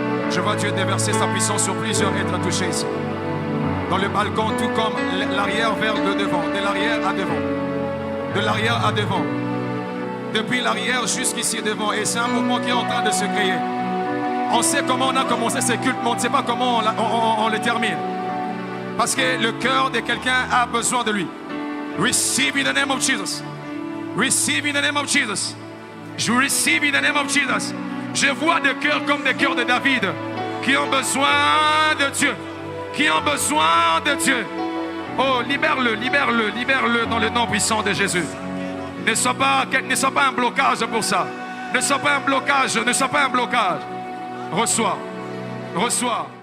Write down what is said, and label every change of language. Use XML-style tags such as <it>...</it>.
<fr>Je vois Dieu déverser sa puissance sur plusieurs êtres touchés ici. Dans le balcon, tout comme l'arrière vers le devant. De l'arrière à devant. De l'arrière à devant. Depuis l'arrière jusqu'ici devant. Et c'est un mouvement qui est en train de se créer. On sait comment on a commencé ce culte, mais on ne sait pas comment on le termine. Parce que le cœur de quelqu'un a besoin de lui.</fr> <en>Receive in the name of Jesus. Receive in the name of Jesus.</en> <fr>Je</fr> <en>receive in the name of Jesus.</en> <fr>Je vois des cœurs comme des cœurs de David qui ont besoin de Dieu. Qui ont besoin de Dieu. Oh, libère-le, libère-le, libère-le dans le nom puissant de Jésus. Ne sois pas un blocage pour ça. Ne sois pas un blocage, ne sois pas un blocage. Reçois, reçois.</fr>